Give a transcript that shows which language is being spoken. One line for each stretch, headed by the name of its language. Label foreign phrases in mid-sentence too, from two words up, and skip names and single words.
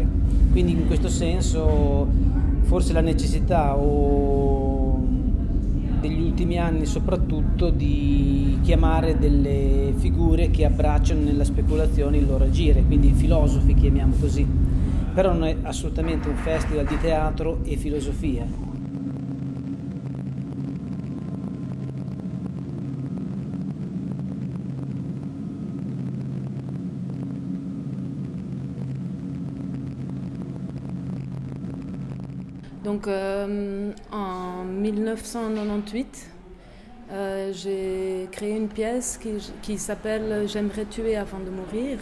Italian: Quindi in questo senso forse la necessità degli ultimi anni soprattutto di chiamare delle figure che abbracciano nella speculazione il loro agire, quindi filosofi chiamiamo così, però non è assolutamente un festival di teatro e filosofia.
French: Donc en 1998, j'ai créé une pièce qui s'appelle J'aimerais tuer avant de mourir.